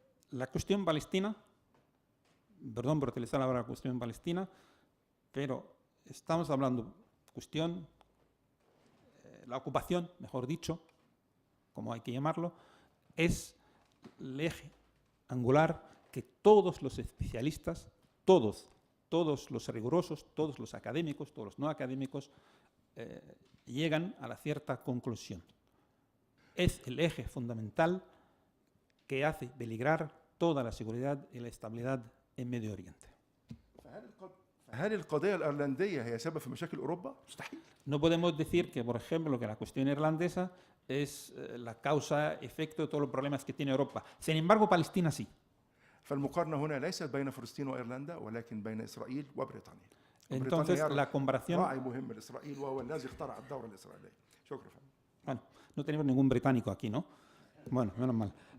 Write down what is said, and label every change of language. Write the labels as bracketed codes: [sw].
[es] La cuestión palestina, perdón por utilizar la palabra cuestión palestina, pero estamos hablando cuestión, la ocupación, mejor dicho, como hay que llamarlo, es el eje angular que todos los especialistas, todos los rigurosos, todos los académicos, todos los no académicos, llegan a la cierta conclusión. Es el eje fundamental que hace peligrar toda la seguridad y la estabilidad en Medio Oriente. [ar] هل القضية الأيرلندية هي سبب في مشاكل أوروبا؟ مستحيل. [es] No podemos decir que, por ejemplo, que la cuestión irlandesa es la causa-efecto de todos los problemas que tiene Europa. Sin embargo, Palestina sí. [ar] فالمقارنة هنا ليست بين فلسطين وإيرلندا ولكن بين إسرائيل وبريطانيا. [es] Entonces, la comparación... [ar] راعي مهم لإسرائيل وهو الذي اخترع الدولة الإسرائيلية. شكرا. [es] Bueno, no tenemos ningún británico aquí, ¿no? Bueno, menos mal.